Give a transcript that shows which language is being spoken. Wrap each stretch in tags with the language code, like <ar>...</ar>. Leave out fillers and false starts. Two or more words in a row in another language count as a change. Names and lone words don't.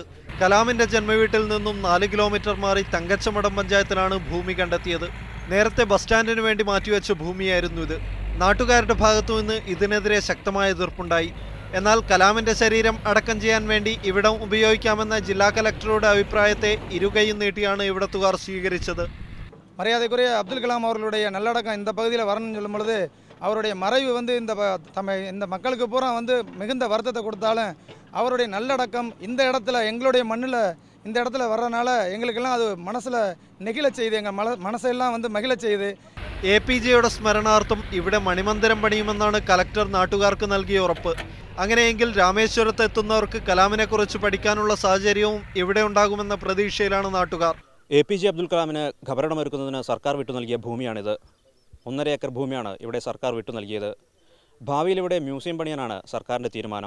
<ml>കലാമിന്റെ ജന്മവീട്ടിൽ നിന്നും 4 കിലോമീറ്റർ മാറി തങ്കച്ചമടം പഞ്ചായത്തിലാണ് ഭൂമി കണ്ടെത്തിയത്. നേരത്തെ ബസ് സ്റ്റാൻഡിന് വേണ്ടി മാറ്റിവെച്ച ഭൂമിയായിരുന്നു ഇത്. നാട്ടുകാരുടെ ഭാഗത്തുനിന്ന് ഇതിനെതിരെ ശക്തമായ എതിർപ്പുണ്ടായി. എന്നാൽ കലാമിന്റെ ശരീരം അടക്കം ചെയ്യാൻ വേണ്ടി ഇവിടം ഉപയോഗിക്കാമെന്ന ജില്ലാ കലക്ടറുടെ അഭിപ്രായത്തെ ഇരുകൈയും നീട്ടിയാണ് ഇവിടത്തുകാർ സ്വീകരിച്ചത്.</ml> <ta>மரியாதைக்குரிய அப்துல் கலாம் அவர்களுடைய நல்லடக்கம் இந்த பகுதியில் வரணும்னு சொல்லும் பொழுது அவருடைய மறைவு இந்த மக்களுக்கு பூரா மிகுந்த வருத்தத்தை கொடுத்தாலும் அவருடைய நல்லடக்கம் இந்த இடத்துல எங்களுடைய மண்ணில் இந்த இடத்துல வர்றதுனால எங்களுக்கெல்லாம் அது மனசில் நெகிழச் செய்து எங்கள் மனசெல்லாம் மகிழச் செய்து.</ta> <ml>APJയുടെ സ്മരണാർത്ഥം ഇവിടെ മണിമന്ദിരം പണിയുമെന്നാണ് കലക്ടർ നാട്ടുകാർക്ക് നൽകിയ ഉറപ്പ്. അങ്ങനെയെങ്കിൽ രാമേശ്വരത്ത് എത്തുന്നവർക്ക് കലാമിനെക്കുറിച്ച് പഠിക്കാനുള്ള സാഹചര്യവും ഇവിടെ ഉണ്ടാകുമെന്ന പ്രതീക്ഷയിലാണ് നാട്ടുകാർ. APJ അബ്ദുൽ കലാമിന് ഖബറിടമൊരുക്കുന്നതിന് സർക്കാർ വിട്ടു നൽകിയ ഭൂമിയാണിത്. 1.5 ഏക്കർ ഭൂമിയാണ് ഇവിടെ സർക്കാർ വിട്ടു നൽകിയത്. ഭാവിയിൽ ഇവിടെ മ്യൂസിയം പണിയാനാണ് സർക്കാരിൻ്റെ തീരുമാനം.</ml>